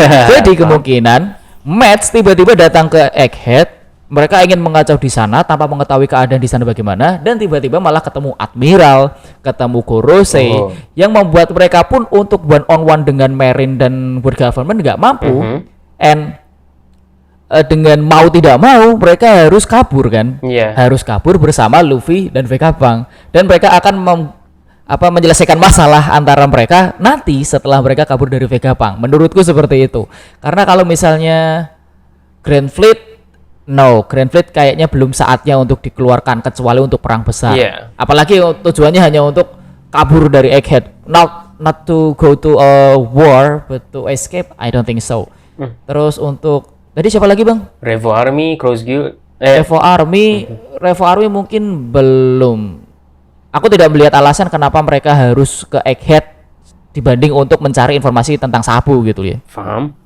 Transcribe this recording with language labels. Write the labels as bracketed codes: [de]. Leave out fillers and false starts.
[id] Jadi kemungkinan Mets tiba-tiba datang ke Egghead, mereka ingin mengacau di sana tanpa mengetahui keadaan di sana bagaimana, dan tiba-tiba malah ketemu Admiral, ketemu Gorosei, yang membuat mereka pun untuk one on one dengan Marine dan World Government nggak mampu, and dengan mau tidak mau mereka harus kabur kan, harus kabur bersama Luffy dan Vegapunk, dan mereka akan menyelesaikan masalah antara mereka nanti setelah mereka kabur dari Vegapunk. Menurutku seperti itu. Karena kalau misalnya Grand Fleet kayaknya belum saatnya untuk dikeluarkan kecuali untuk perang besar. Apalagi tujuannya hanya untuk kabur dari Egghead. [en] Not to go to a war, but to escape. I don't think so. [id] Terus untuk tadi siapa lagi, Bang? Revo Army, Cross Guild. Revo Army mungkin belum. Aku tidak melihat alasan kenapa mereka harus ke Egghead dibanding untuk mencari informasi tentang Sabu gitu ya. Paham.